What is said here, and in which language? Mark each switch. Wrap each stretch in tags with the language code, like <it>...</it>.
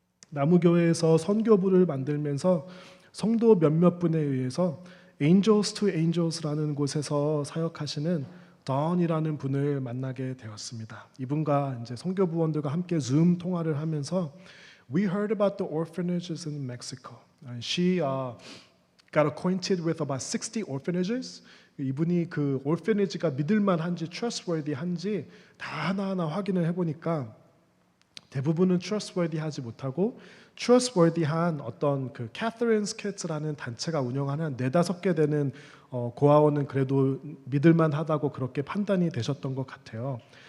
<ko>나무교회에서 선교부를 만들면서 성도 몇몇 분에 의해서 Angels to Angels라는 곳에서 사역하시는 don이라는 분을 만나게 되었습니다. 이분과 이제 선교부원들과 함께 줌 통화를 하면서</ko> <en>We heard about the orphanages in Mexico. She got acquainted with about 60 orphanages.</en> <ko>이분이 그 orphanage가 믿을만한지 trustworthy한지 다 하나하나 확인을 해보니까 대부분은 trustworthy하지 못하고 trustworthy한 어떤 그 Catherine's Kids라는 단체가 운영하는 4-5개 되는 고아원은 그래도 믿을만하다고 그렇게 판단이 되셨던 것 같아요.</ko>